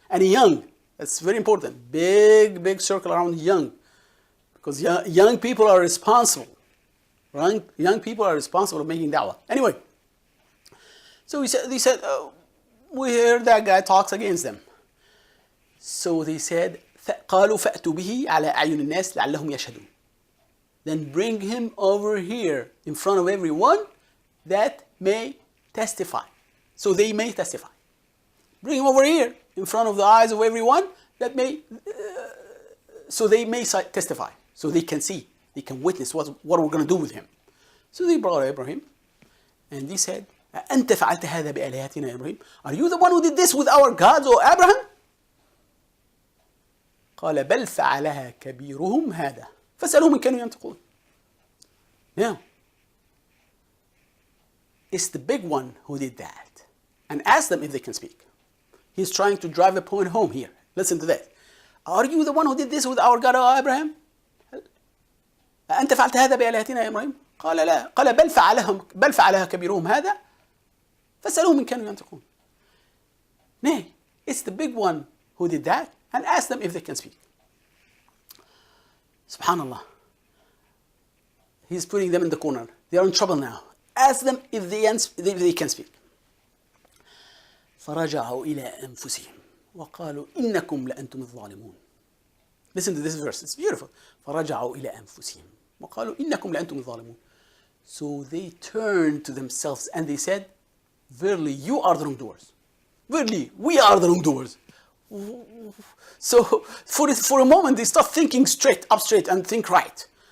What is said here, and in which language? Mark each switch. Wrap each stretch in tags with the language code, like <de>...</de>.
<en>And young, that's very important. Big circle around young. Because young people are responsible. Right? Young people are responsible for making da'wah. Anyway, so they said, we heard that guy talks against them. So they said,</en> <ar>قالوا فأتوا به على أعين الناس لعلهم يشهدون.</ar> <en>Then bring him over here in front of everyone that may testify. So they may testify. Bring him over here in front of the eyes of everyone that may, so they may testify. So they can see, they can witness what we're going to do with him. So they brought Ibrahim, and they said,</en> <ar>أنت فعلت هذا بآلهتنا يا إبراهيم.</ar> <en>Are you the one who did this with our gods, O Abraham?</en> <ar>قال بل فعلها كبيرهم هذا فاسألهم إن كانوا ينطقون.</ar> <en>Now, it's the big one who did that. And ask them if they can speak. He's trying to drive a point home here. Listen to that. Are you the one who did this with our God, O Abraham?</en> <ar>أنت فعلت هذا بآلهتنا يا إبراهيم؟ قال لا. قال بل فعلها كبيرهم هذا فاسألهم إن كانوا ينطقون.</ar> <en>Nay, it's the big one who did that, and ask them if they can speak. Subhanallah. He's putting them in the corner. They are in trouble now. Ask them if they can speak.</en> <ar>فرجعوا إلى أنفسهم وقالوا إنكم لأنتم الظالمون.</ar> <en>Listen to this verse, it's beautiful.</en> <ar>فرجعوا إلى أنفسهم وقالوا إنكم لأنتم الظالمون.</ar> <en>So they turned to themselves and they said, verily you are the wrongdoers. Verily we are the wrongdoers. So for a moment they start thinking straight and think right.</en>